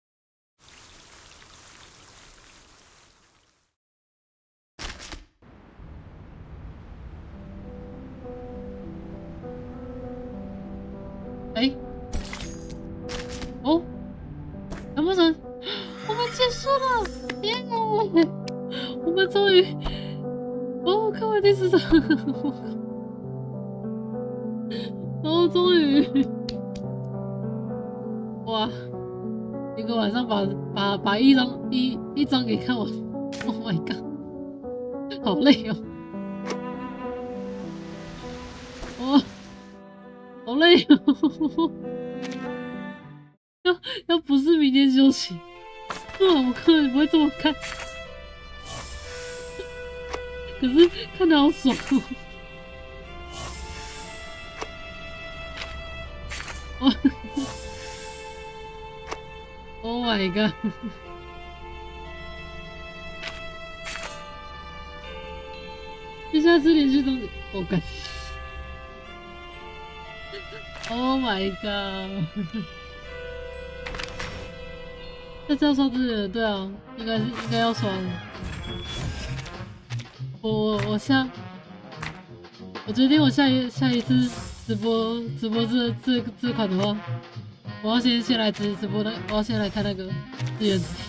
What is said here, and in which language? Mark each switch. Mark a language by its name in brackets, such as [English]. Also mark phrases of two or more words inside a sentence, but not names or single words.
[Chinese] 哦，难不成我们结束了？天啊！我们终于哦，看完第4章，然后终于，哇，一个晚上把一章给看完 ， [English] Oh my god， [Chinese] 好累哦，哇，好累哦，要不是明天休息，我根本不会这么看。可是看得好爽哦 ！ [English] Oh my god！ [Chinese] 接下来是连续终结，我干 ！ [English] Oh my god！ [Chinese] 这次要刷资源，对啊，应该要刷的。我决定我下一次直播这款的话，我要先来直播的，我要先来看那个资源。